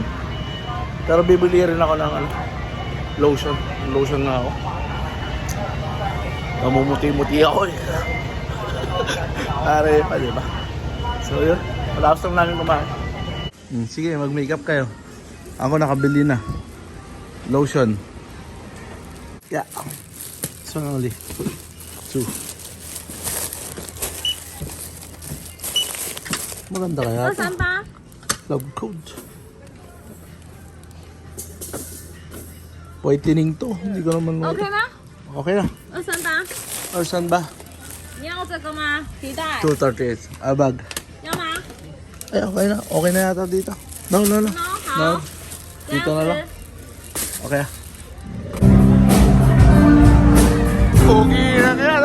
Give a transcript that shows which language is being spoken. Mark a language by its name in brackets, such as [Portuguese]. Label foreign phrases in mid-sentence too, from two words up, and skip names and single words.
[Filipino] Pero bibili rin ako ng lotion. Lotion nga ako. Namumuti-muti ako eh. Pare pa, diba? So yun, matapos lang namin kumain. Sige, mag-makeup kayo. Ako nakabili na. Lotion. [English] Yeah. So only 2. [Filipino] Maganda kaya ito. Saan pa? [English] Love code. [Filipino] Whitening to. Hindi ko naman [Chinese] OK吗？ [Filipino] Okay na. 238。 Or saan ba? [Chinese] 你要这个吗？皮带。 [Filipino] 238. Abag. [Chinese] 要吗？ [Filipino] Ay, okay na. Okay na yata dito. No. [Chinese] 喏， [Filipino] No. [Chinese] 好。 [Filipino] Dito na [Chinese] 这 [Filipino] lang. [Chinese] 样子。 [Filipino] Okay na. Pogi na kaya, no?